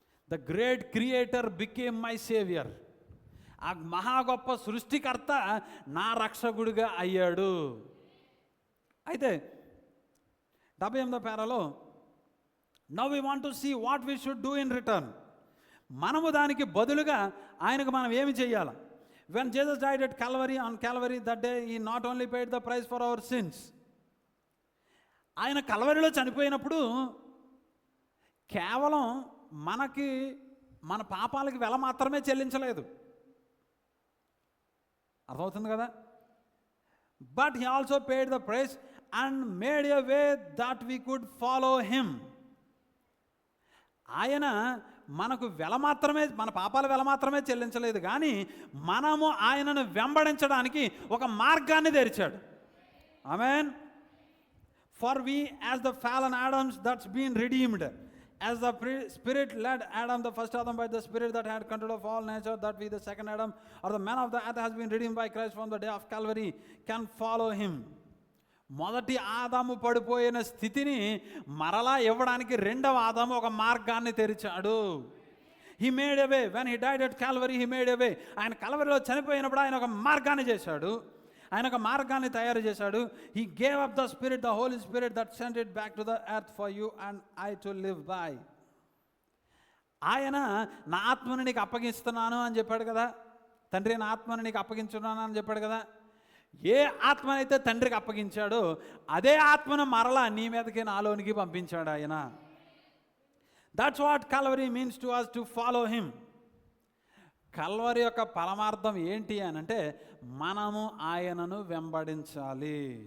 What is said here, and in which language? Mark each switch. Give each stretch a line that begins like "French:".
English: The great creator became my saviour.
Telugu: ఆ మహా గొప్ప సృష్టికర్త నా రక్షకుడిగా అయ్యాడు. అయితే 78వ పేరాలో
English: Now we want to see what we should do in return.
Telugu: మనము దానికి బదులుగా ఆయనకు మనం ఏమి చేయాలి?
English: When Jesus died at Calvary, on Calvary that day he not only paid the price for our sins.
Telugu: ఆయన కల్వరిలో చనిపోయినప్పుడు కేవలం మనకి మన పాపాలకి వెల మాత్రమే చెల్లించలేదు. అర్థమవుతుంది కదా?
English: But he also paid the price and made a way that we could follow him.
Telugu: ఆయన మనకు వెల మాత్రమే, మన పాపాల వెల మాత్రమే చెల్లించలేదు, కానీ మనము ఆయనను వెంబడించడానికి ఒక మార్గాన్ని తెరిచాడు. ఆమేన్.
English: For we as the fallen Adams that's been redeemed, as the spirit led Adam the first Adam by the spirit that had control of all nature, that we the second Adam or the man of the earth has been redeemed by Christ from the day of Calvary can follow him.
Telugu: మొదటి ఆదాము పడిపోయిన స్థితిని మరలా ఇవ్వడానికి రెండవ ఆదాము ఒక మార్గాన్ని తెరిచాడు.
English: he made a way when he died at Calvary. he made a way.
Telugu: ఆయన కల్వరిలో చనిపోయినప్పుడు ఆయన ఒక మార్గాన్ని చేశాడు. ఆయన ఒక మార్గాన్ని తయారు చేశాడు.
English: he gave up the spirit, the Holy Spirit that sent it back to the earth for you and I to live by.
Telugu: ఆయన నా ఆత్మను నీకు అప్పగిస్తున్నాను అని చెప్పాడు కదా. తండ్రి నా ఆత్మను నీకు అప్పగించున్నాను అని చెప్పాడు కదా. ఏ ఆత్మనైతే తండ్రికి అప్పగించాడో అదే ఆత్మను మరలా నీ మీదకి నాలోనికి పంపించాడు ఆయన.
English: That's what Calvary means to us to follow him.
Telugu: Calvary యొక్క పరమార్థం ఏంటి అని అంటే, మనము ఆయనను వెంబడించాలి.